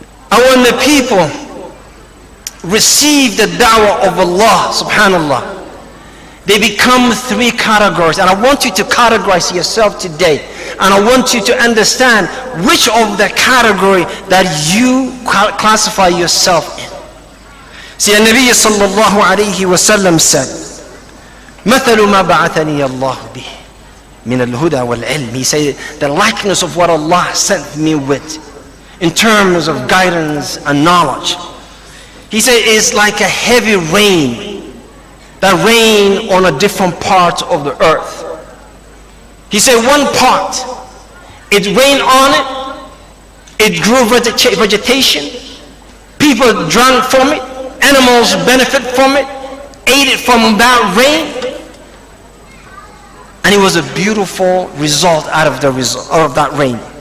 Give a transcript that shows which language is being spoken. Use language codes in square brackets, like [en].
[en] And when the people receive the da'wah of Allah subhanallah, they become three categories. And I want you to categorize yourself today. And I want you to understand which of the category that you classify yourself in. See, Nabi sallallahu alayhi wa sallam said, [ar] مثل ما بعثني الله به من الهدى والعلم. [en] He said, the likeness of what Allah sent me with in terms of guidance and knowledge. He said, it's like a heavy rain that rain on a different part of the earth. He said, one part, it rained on it, it grew vegetation, people drank from it, animals benefit from it, ate it from that rain, and it was a beautiful result out of that rain.